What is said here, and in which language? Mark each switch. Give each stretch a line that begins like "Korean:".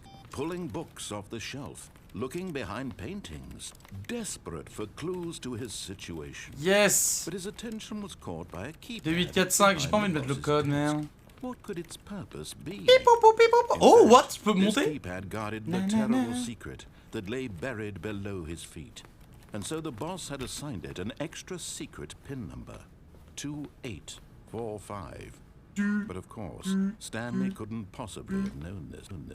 English: Pulling books off the shelf, looking behind paintings, desperate for clues to his situation. Yes. But his attention was caught by a keypad.
French: 2845, j'ai pas envie de mettre le code, merde.
English: What could its purpose be? Oh, what?
French: Tu peux
English: This
French: monter?
English: keypad guarded the terrible secret that lay buried below his feet. And so the boss had assigned it an extra secret pin number, 2845. But of course, Stanley couldn't possibly have known this.